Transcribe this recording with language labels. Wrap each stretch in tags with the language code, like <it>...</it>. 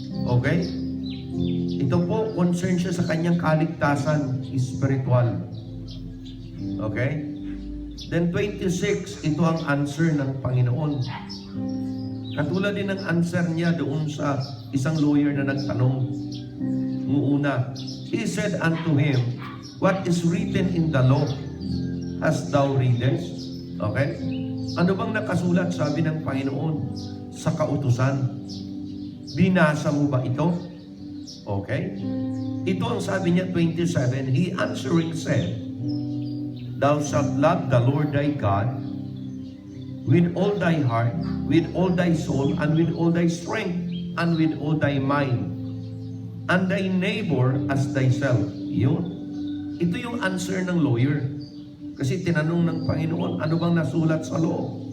<tl>Okay? Ito po, concern siya sa kanyang kaligtasan, spiritual. Okay? Then 26, ito ang answer ng Panginoon. Katulad din ng answer niya doon sa isang lawyer na nagtanong. Una,</tl> <en>he said unto him, what is written in the law? Hast thou readest?</en> <tl>Okay? Ano bang nakasulat, sabi ng Panginoon, sa kautusan? Binasa mo ba ito? Okay? Ito ang sabi niya,</tl> <en>27, he answering said, thou shalt love the Lord thy God with all thy heart, with all thy soul, and with all thy strength, and with all thy mind, and thy neighbor as thyself.</en> <tl>Yun. Ito yung answer ng lawyer. Kasi tinanong ng Panginoon, ano bang nasulat sa law?</tl>